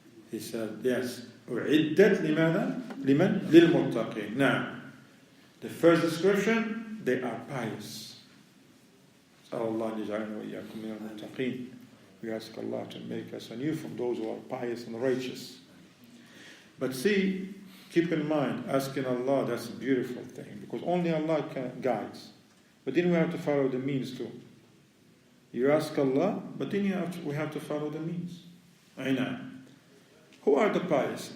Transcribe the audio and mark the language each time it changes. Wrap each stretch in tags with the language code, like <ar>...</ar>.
<en>He said, yes,</en> <ar>أُعِدَّتْ لِمَاذا؟ لِمَنْ؟ لِلْمُتَّقِينَ.</ar> <en>Now, the first description, they are pious.</en> <ar>Allah يجعلنا وإياكم من المتقين.</ar> <en>We ask Allah to make us and you from those who are pious and righteous. But see, keep in mind, asking Allah, that's a beautiful thing, because only Allah guides. But then we have to follow the means too. You ask Allah, but then we have to follow the means. Aina. Who are the pious?</en>